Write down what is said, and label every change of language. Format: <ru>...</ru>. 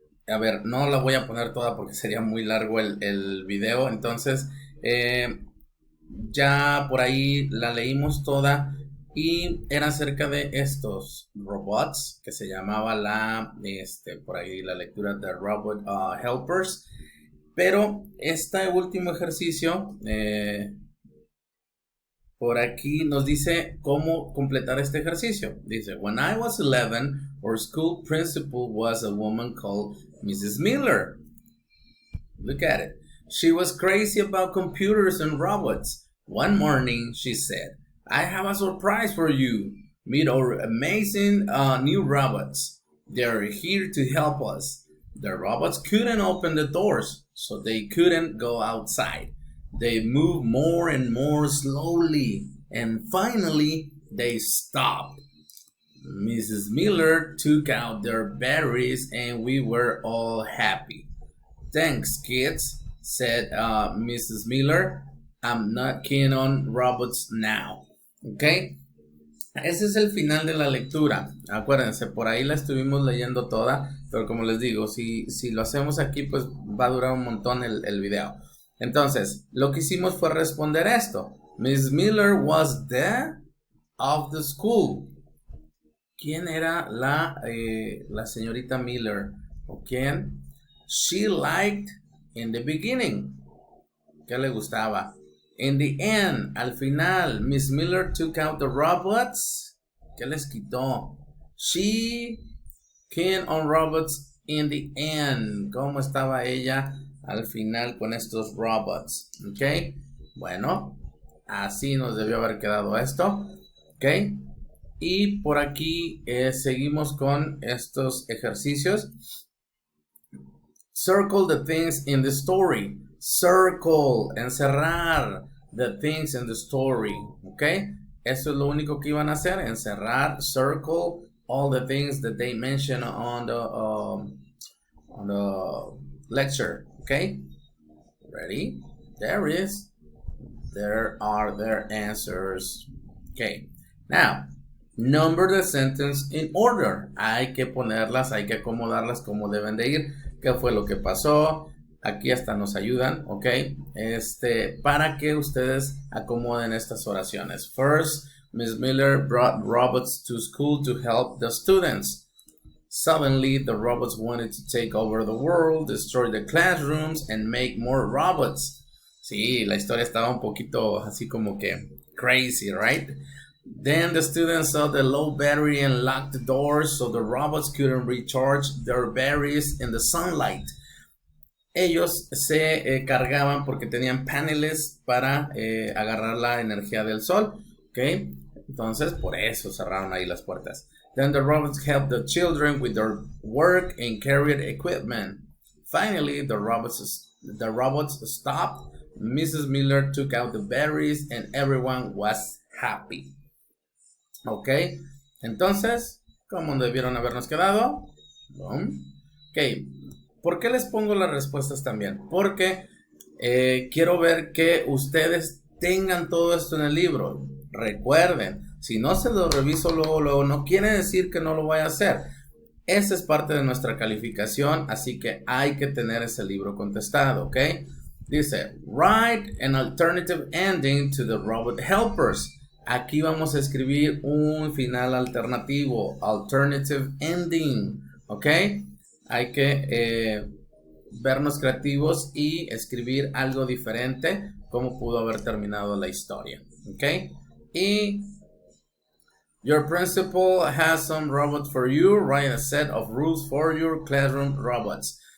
<es>A ver, no la voy a poner toda porque sería muy largo el video, entonces ya por ahí la leímos toda y era acerca de estos robots que se llamaba por ahí la lectura de Robot Helpers, pero este último ejercicio por aquí nos dice cómo completar este ejercicio. Dice,</es> <en>when I was 11, our school principal was a woman called Mrs. Miller. Look at it. She was crazy about computers and robots. One morning, she said, I have a surprise for you. Meet our amazing new robots. They're here to help us. The robots couldn't open the doors, so they couldn't go outside. They moved more and more slowly, and finally they stopped. Mrs. Miller took out their batteries, and we were all happy. Thanks, kids, said Mrs. Miller. I'm not keen on robots now. Okay.</en> <es>Ese es el final de la lectura. Acuérdense, por ahí la estuvimos leyendo toda, pero como les digo, si lo hacemos aquí, pues va a durar un montón el video. Entonces, lo que hicimos fue responder esto.</es> <en>Miss Miller was the of the school.</en> <es>¿Quién era la señorita Miller? ¿O quién?</es> <en>She liked in the beginning.</en> <es>¿Qué le gustaba?</es> <en>In the end,</en> <es>al final,</es> <en>Miss Miller took out the robots.</en> <es>¿Qué les quitó?</es> <en>She keen on robots in the end.</en> <es>¿Cómo estaba ella al final con estos robots? ¿Ok? Bueno, así nos debió haber quedado esto. ¿Ok? Y por aquí seguimos con estos ejercicios.</es> <en>Circle the things in the story. Circle,</en> <es>encerrar</es> <en>the things in the story. ¿Ok?</en> <es>Eso es lo único que iban a hacer, encerrar,</es> <en>circle all the things that they mention on the lecture. Okay, ready? There are their answers. Okay, now number the sentence in order.</en> <es>Hay que ponerlas, hay que acomodarlas como deben de ir. ¿Qué fue lo que pasó? Aquí hasta nos ayudan, ok, para que ustedes acomoden estas oraciones.</es> <en>First, Miss Miller brought robots to school to help the students. Suddenly, the robots wanted to take over the world, destroy the classrooms, and make more robots.</en> <es>Sí, la historia estaba un poquito así como que</es> <en>crazy, right? Then the students saw the low battery and locked the doors so the robots couldn't recharge their batteries in the sunlight.</en> <es>Ellos se cargaban porque tenían paneles para agarrar la energía del sol, ¿ok? Entonces, por eso cerraron ahí las puertas.</es> <en>Then the robots helped the children with their work and carried equipment. Finally, the robots stopped. Mrs. Miller took out the batteries and everyone was happy. ¿Ok?</en> <es>Entonces, ¿cómo debieron habernos quedado? Ok. ¿Por qué les pongo las respuestas también? Porque quiero ver que ustedes tengan todo esto en el libro. Recuerden, si no se lo reviso luego, no quiere decir que no lo vaya a hacer. Esa es parte de nuestra calificación, así que hay que tener ese libro contestado, ¿ok?</es> <en>Dice, write an alternative ending to the robot helpers.</en> <es>Aquí vamos a escribir un final alternativo,</es> <en>alternative ending,</en> <es>¿ok? Hay que vernos creativos y escribir algo diferente, como pudo haber terminado la historia, ¿ok? Y</es> <en>your principal has some robots for you. Write a set of rules for your classroom robots.</en>